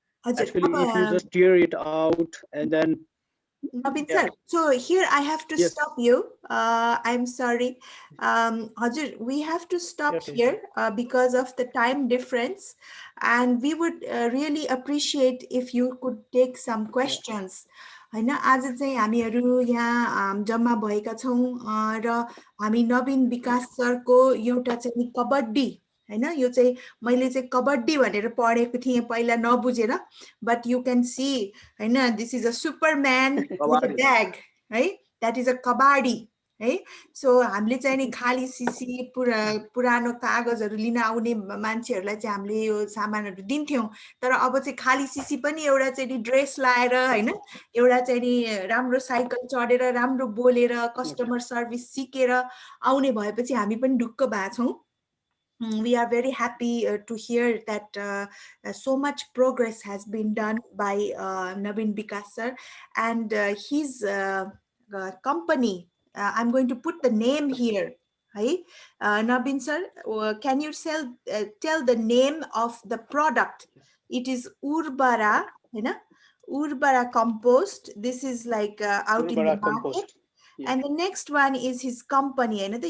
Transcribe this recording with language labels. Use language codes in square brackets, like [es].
[en] Actually, if you just tear it out and then Navin sir, so here I have to Yes. stop you. I'm sorry. Hajur, we have to stop here because of the time difference. And we would really appreciate if you could take some questions. [ne] होइन आज चाहिँ हामीहरू यहाँ जम्मा भएका छौँ र हामी नवीन विकास सरको एउटा चाहिँ नि कबड्डी होइन यो चाहिँ मैले चाहिँ कबड्डी भनेर पढेको थिएँ पहिला नबुझेर [en] but you can see [ne] होइन [en] this is a superman with a bag [ne] है [en] that is a kabadi [ne] है सो हामीले चाहिँ नि खाली सिसी पुरानो कागजहरू लिन आउने मान्छेहरूलाई चाहिँ हामीले यो सामानहरू दिन्थ्यौं तर अब चाहिँ खाली सिसी पनि एउटा चाहिँ नि ड्रेस लाएर हैन एउटा चाहिँ नि राम्रो साइकल चढेर राम्रो बोलेर कस्टमर सर्भिस सिकेर आउने भएपछि हामी पनि ढुक्क भएछौं [en] we are very happy to hear that so much progress has been done by Navin Vikas sir and his company. I'm going to put the name here. Hey, Navin sir, can you tell the name of the product? It is Urbara, Urbara compost. This is like out in the market. Compost. Yeah. And the next one is his company.